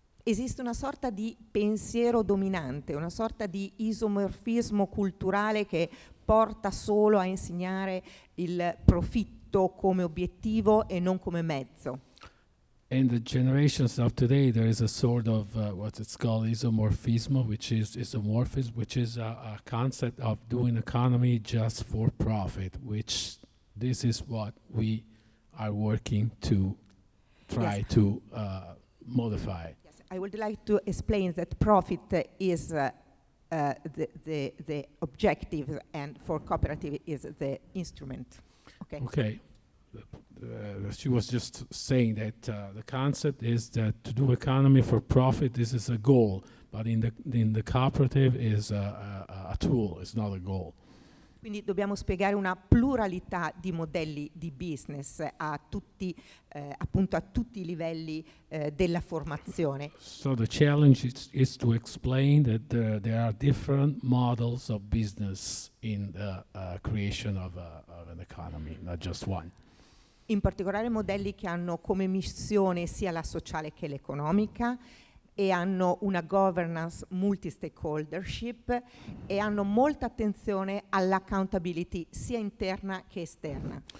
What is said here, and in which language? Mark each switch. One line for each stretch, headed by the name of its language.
Italian: esiste una sorta di pensiero dominante, una sorta di isomorfismo culturale che porta solo a insegnare il profitto come obiettivo e non come mezzo.
English: In the generations of today, there is a sort of what it's called isomorphism, which is a concept of doing economy just for profit, which this is what we are working to try to modify. Yes, I would like to explain that profit is the objective, and for cooperative is the instrument. Okay. Okay. She was just saying that the concept is that to do economy for profit, this is a goal, but in the cooperative is a tool, it's not a goal.
Italian: Quindi dobbiamo spiegare una pluralità di modelli di business a tutti, appunto a tutti i livelli della formazione.
English: So the challenge is to explain that there are different models of business in the creation of an economy, not just one.
Italian: In particolare modelli che hanno come missione sia la sociale che l'economica e hanno una governance multi-stakeholdership e hanno molta attenzione all'accountability sia interna che esterna.